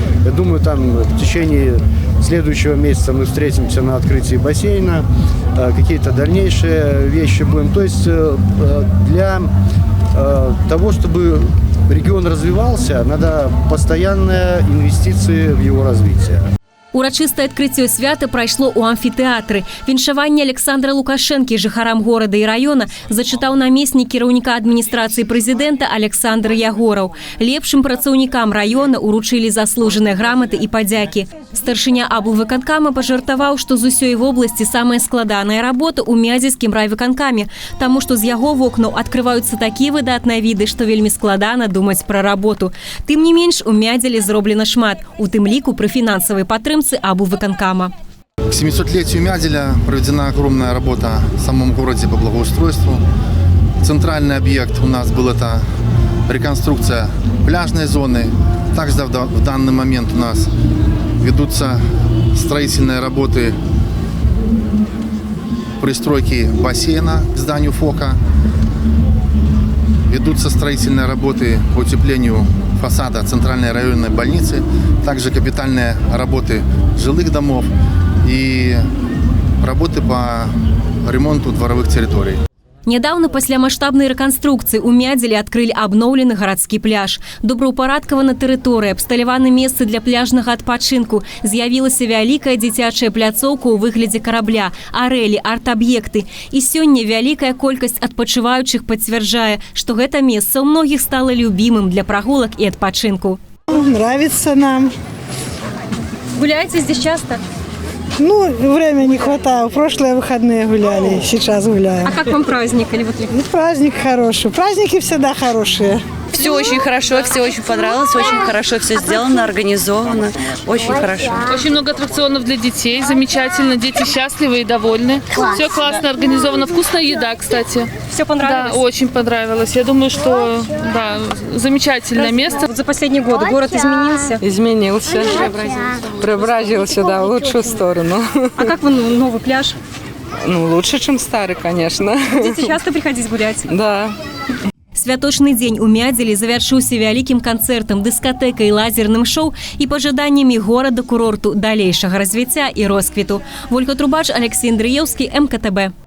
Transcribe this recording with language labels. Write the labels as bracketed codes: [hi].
[ru] Я думаю, там в течение следующего месяца мы встретимся на открытии бассейна, какие-то дальнейшие вещи будем. То есть для того, чтобы регион развивался, надо постоянные инвестиции в его развитие. [be] Урачыстае адкрыццё свята прайшло ў амфітэатры. Віншаванне Александра Лукашэнкі жыхарам горада і раёна зачытаў намеснік кіраўніка адміністрацыі прэзідэнта Александр Ягораў. Лепшым працаўнікам раёна уручылі заслужаныя граматы і падзякі. Старшыня аблвыканкама пажартаваў, што з усёй вобласці самая складаная работа ў Мядзельскім райвыканкаме, таму што з яго вокнаў адкрываюцца такія выдатныя віды, што вельмі складана думаць пра работу. Тым не менш, у Мядзелі зроблена шмат, у тым ліку пры фінансавай падтрымцы аблвыканкама. К 700-летию Мядзеля проведена огромная работа в самом городе по благоустройству. Центральный объект у нас был это реконструкция пляжной зоны. Также в данный момент у нас ведутся строительные работы пристройки бассейна к зданию ФОКа. Ведутся строительные работы по утеплению фасада центральной районной больницы, также капитальные работы жилых домов и работы по ремонту дворовых территорий. Нядаўна пасля маштабнай рэканструкцыі ў Мядзелі адкрылі абноўлены гарадскі пляж. Добраўпарадкавана тэрыторыя, абсталяваны месцы для пляжнага адпачынку. З'явілася вялікая дзіцячая пляцоўка ў выглядзе карабля, арэлі, арт-аб'екты. І сёння вялікая колькасць адпачываючых пацвярджае, што гэта месца ў многіх стала любімым для прагулак і адпачынку. [ru] Нравится нам. Гуляеце здесь часто? Ну, время не хватает. В прошлые выходные гуляли, сейчас гуляем. А как вам праздник? Ну, праздник хороший. Праздники всегда хорошие. Все очень хорошо, все очень понравилось, очень хорошо все сделано, организовано, очень хорошо. Очень много аттракционов для детей, замечательно, дети счастливы и довольны. Все классно организовано, вкусная еда, кстати. Все понравилось? Да, очень понравилось. Я думаю, что да, замечательное место. За последние годы город изменился? Изменился. Преобразился, да, в лучшую сторону. А как вы новый пляж? Ну, лучше, чем старый, конечно. Будете часто приходить гулять? Да. [be] Святочны дзень у Мядзелі завяршыўся вялікім канцэртам, дыскатэкай, лазерным шоу і пажаданнямі горада-курорту далейшага развіцця і росквіту. Вольга Трубач, Алексей Андрыеўскі, МКТБ.